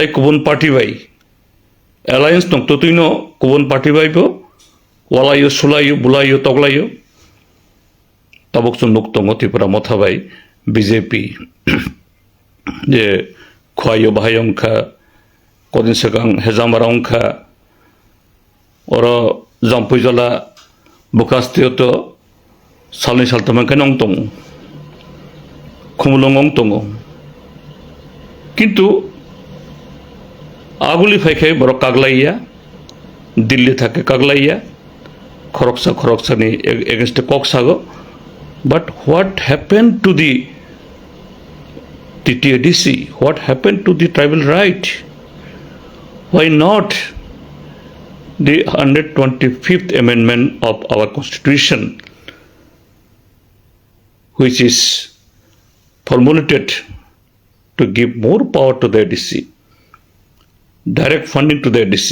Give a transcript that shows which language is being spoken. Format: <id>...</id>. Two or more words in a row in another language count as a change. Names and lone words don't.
<trp>गुबुन पार्टी बाई एलायंस दं ततुइनो गुबुन पार्टी बाइबो वालायो सुलायो बुलायो तगलायो ताबकसो नुक दङ त्रिपुरा मथा बाई बीजेपी जे खुवायो बाहायंखा कदिन सिगां हेजामारा अंखा और जाम्पुजला बुकास्तियत सालनै सालथामखाय नं दङ खुमलुं दङ किन्तु आगुलि फायखाय बर कागलाइया दिल्ली थाके कागलाइया खरकसानि एगेंस्ट ककसागो</trp> <en>but what happened to the TTADC? What happened to the tribal right? Why not the 125th amendment of our constitution, which is formulated to give more power to the ADC, direct funding to the ADC?</en>